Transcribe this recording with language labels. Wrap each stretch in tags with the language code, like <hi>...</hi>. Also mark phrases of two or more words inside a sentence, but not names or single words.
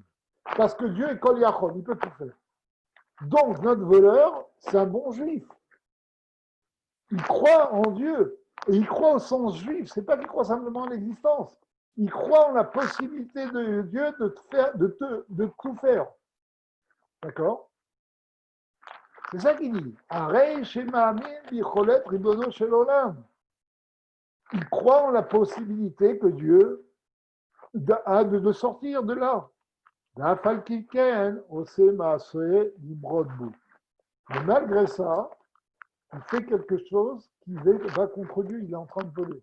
<fr>Parce que Dieu est</fr> <he>כל יכול,</he> <fr>il peut tout faire. Donc, notre voleur, c'est un bon juif. Il croit en Dieu. Et il croit au sens juif. Ce n'est pas qu'il croit simplement en l'existence. Il croit en la possibilité de Dieu de tout faire. D'accord? C'est ça qu'il dit.</fr> <he>הרי שמאמין ביכולת ריבונו של עולם. Il croit en la possibilité que Dieu a de sortir de là. Mais malgré ça, il fait quelque chose qui va contre Dieu, il est en train de voler.</he>